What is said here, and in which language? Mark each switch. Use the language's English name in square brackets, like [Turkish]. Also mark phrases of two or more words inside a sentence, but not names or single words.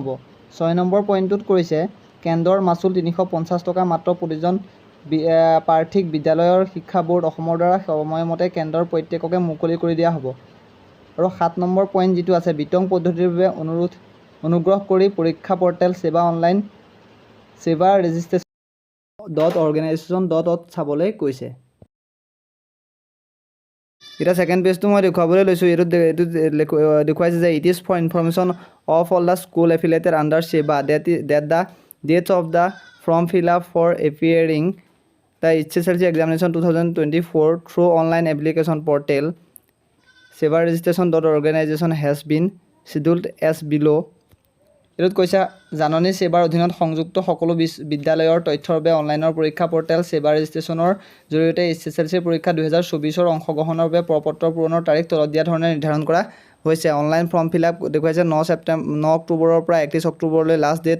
[Assamese] 6 নম্বৰ পইণ্টটোত কৈছে, কেন্দ্ৰৰ মাচুল 350 টকা মাত্ৰ প্ৰতিজন প্ৰাৰ্থীক বিদ্যালয়ৰ শিক্ষা বোৰ্ড অসমৰ দ্বাৰা সময়মতে কেন্দ্ৰৰ প্ৰত্যেককে মুকলি কৰি দিয়া হ'ব। আৰু 7 নম্বৰ পইণ্ট যিটো আছে, বিতং পদ্ধতিৰ বাবে অনুগ্ৰহ কৰি পৰীক্ষা পৰ্টেল সেৱা অনলাইন সেৱা registration.organization.org চাবলৈ কৈছে। এতিয়া ছেকেণ্ড পেজটো মই দেখুৱাবলৈ লৈছোঁ। এইটো দেখুৱাইছে যে [English] It is for information of all the school affiliated under SEBA date the dates of the form fill up for appearing the hslc examination 2024 through online application portal SEBA registration.organization has been scheduled as below. [Assamese] এইটোত কৈছে, জাননী সেৱাৰ অধীনত সংযুক্ত সকলো বিদ্যালয়ৰ তথ্যৰ বাবে অনলাইনৰ পৰীক্ষা পৰ্টেল সেৱা ৰেজিষ্ট্ৰেশ্যনৰ জৰিয়তে hslc পৰীক্ষা 2024ৰ অংশগ্ৰহণৰ বাবে প্ৰপত্ৰ পূৰণৰ তাৰিখ তলত দিয়া ধৰণে নিৰ্ধাৰণ কৰা হৈছে। [English] online form fill up [Assamese] দেখুৱাইছে 9 অক্টোবৰৰ পৰা 31 অক্টোবৰলৈ [English] last date.